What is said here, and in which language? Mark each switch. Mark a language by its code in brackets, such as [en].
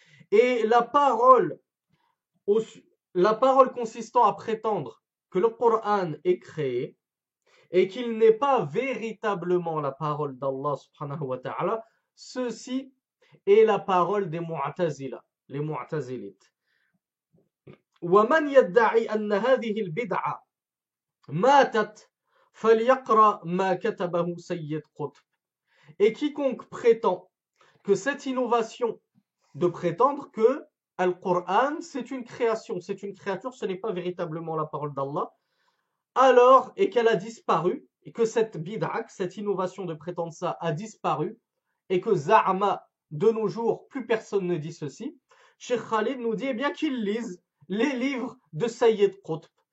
[fr] Et la parole consistant à prétendre que le Coran est créé et qu'il n'est pas véritablement la parole d'Allah subhanahu wa ta'ala, ceci est la parole des Mu'tazila, les Mu'tazilites. [ar] ومن يدعي أن هذه البدعة ماتت فليقرأ ما كتبه سيد قطب. [fr] Et quiconque prétend que cette innovation de prétendre que Al-Qur'an c'est une création, c'est une créature, ce n'est pas véritablement la parole d'Allah, alors, et qu'elle a disparu, et que cette bid'a, cette innovation de prétendre ça a disparu, et que Za'ama, de nos jours, plus personne ne dit ceci, Cheikh Khalid nous dit eh bien qu'il lise les livres de Sayyid Qutb,